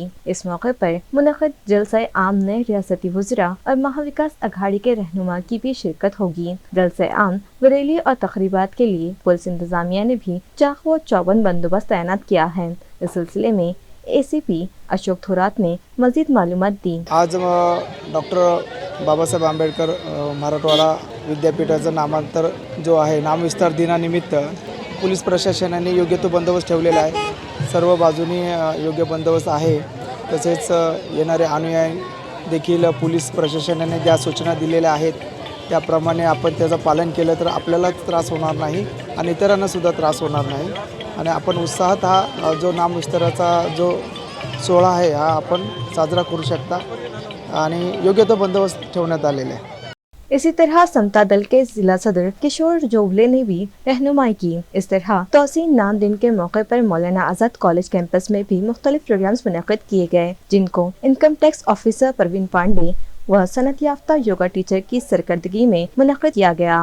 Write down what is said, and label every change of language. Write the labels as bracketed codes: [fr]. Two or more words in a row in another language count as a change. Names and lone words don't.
[ur] اس موقع پر منعقد جلسہ عام میں ریاستی وزراء اور مہاوکاس اگھاڑی کے رہنما کی بھی شرکت ہوگی۔ جلسہ عام و ریلی اور تقریبات کے لیے پولیس انتظامیہ نے بھی چاق و چوبند بندوبست تعینات کیا ہے۔ اس سلسلے میں ACP اشوک تھورات نے مزید معلومات دی۔ [mr] आज डॉक्टर बाबासाहेब आंबेडकर मराठवाडा विद्यापीठाचं नामांतर जो आहे नामविस्तार दिनानिमित्त पोलीस प्रशासनाने योग्य तो बंदोबस्त ठेवलेला आहे। सर्व बाजूनी योग्य बंदोबस्त आहे। तसेच येणारे अनुयायी देखील पोलीस प्रशासनाने ज्या सूचना दिलेल्या आहेत त्याप्रमाणे आपण त्याचं पालन केलं तर आपल्यालाच त्रास होणार नाही आणि इतरांनासुद्धा त्रास होणार नाही आणि आपण उत्साहात हा जो नामविस्ताराचा जो सोहळा आहे हा आपण साजरा करू शकता आणि योग्य तो बंदोबस्त ठेवण्यात आलेला आहे। [ur] اسی طرح سمتا دل کے ضلع صدر کشور جوبلے نے بھی رہنمائی کی۔ اس طرح توسیع نام دن کے موقع پر مولانا آزاد کالج کیمپس میں بھی مختلف پروگرامز منعقد کیے گئے جن کو [en] income tax officer [ur] پروین پانڈے و صنعت یافتہ [en] yoga teacher [ur] کی سرکردگی میں منعقد کیا گیا۔